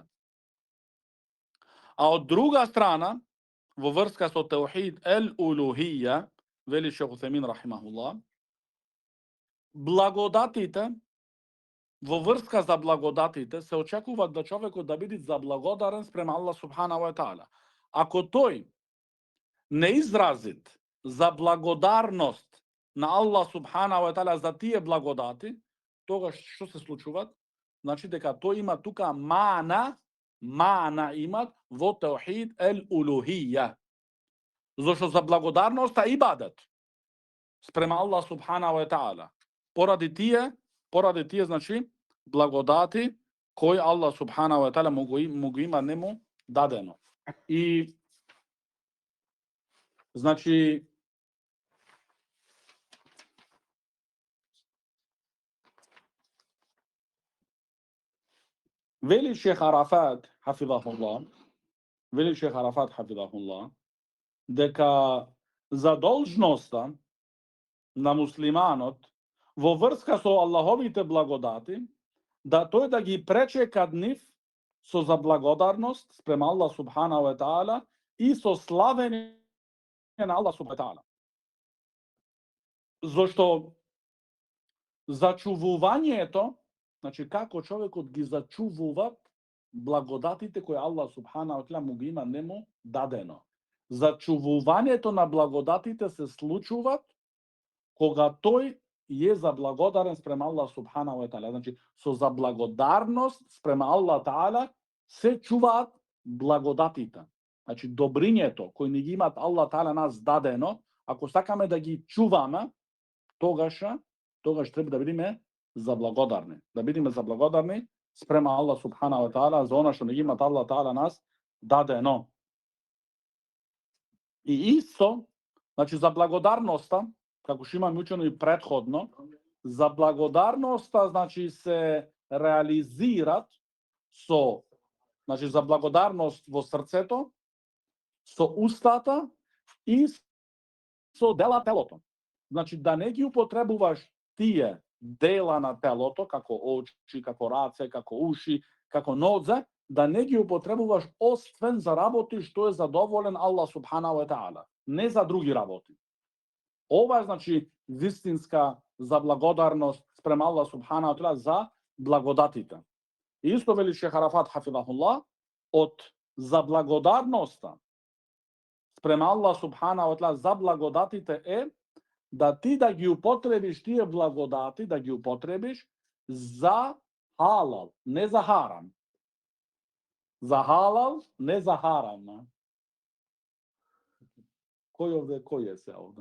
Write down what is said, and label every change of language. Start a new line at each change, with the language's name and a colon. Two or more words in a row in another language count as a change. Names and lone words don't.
Macedonian: А од друга страна, во врска со
Arabic: توحيد الألوهية,
Macedonian: вели Шейх Утхајмин рахимахуллах, благодатите, во врска за благодатите, се очекува да човекот да биде заблагодарен спрема Аллах
Arabic: سبحانه وتعالى.
Macedonian: Ако тој не изразит за благодарност на Аллах
Arabic: سبحانه وتعالى
Macedonian: за тие благодати, тогаш што се случува? Значи дека тој има тука мана имат во
Arabic: توحيد الألوهية.
Macedonian: Зошто за благодарноста ибадет спрема Аллах
Arabic: سبحانه وتعالى.
Macedonian: Поради тие, значи, благодати кои Аллах
Arabic: سبحانه وتعالى
Macedonian: му го има нему дадено. И значи вели Шейх Арафат хафизахуллах, дека задолжноста на муслиманот во врска со Аллаховите благодати, да тој да ги пречекат нив со заблагодарност спрема Аллах
Arabic: سبحانه وتعالى
Macedonian: и со славење на Аллах
Arabic: سبحانه وتعالى.
Macedonian: Зошто зачувувањето, значи како човекот ги зачувува благодатите кои Аллах
Arabic: سبحانه وتعالى
Macedonian: му ги има нему дадено. Зачувувањето на благодатите се случуваат кога тој е заблагодарен спрема Аллах
Arabic: سبحانه وتعالى.
Macedonian: Значи, со заблагодарност спрема Аллах таала се чуваат благодатите. Значи, добрињето кои ни ги имат Аллах таала нас дадено, ако сакаме да ги чуваме, тогаш треба да бидеме заблагодарни. Да бидеме заблагодарни спрема Аллах
Arabic: سبحانه وتعالى
Macedonian: за она што ни ги имат Аллах таала нас дадено. И исто, значи, за благодарноста, како што имаме учено и претходно, за благодарноста, значи, се реализират со, значи, за благодарност во срцето, со устата и со дела телото. Значи, да не ги употребуваш тие дела на телото, како очи, како раце, како уши, како нозе, да не ги употребуваш освен за работи што е задоволен Аллах
Arabic: سبحانه وتعالى,
Macedonian: не за други работи. Ова е, значи, вистинска заблагодарност спрема Аллах
Arabic: سبحانه وتعالى
Macedonian: за благодатите. И исто вели Шейх Арафат хафизахуллах, од заблагодарноста спрема Аллах
Arabic: سبحانه وتعالى
Macedonian: за благодатите е да ти да ги употребиш тие благодати, да ги употребиш за халал, не за харам. За халал, не за харам. Кој е се овде?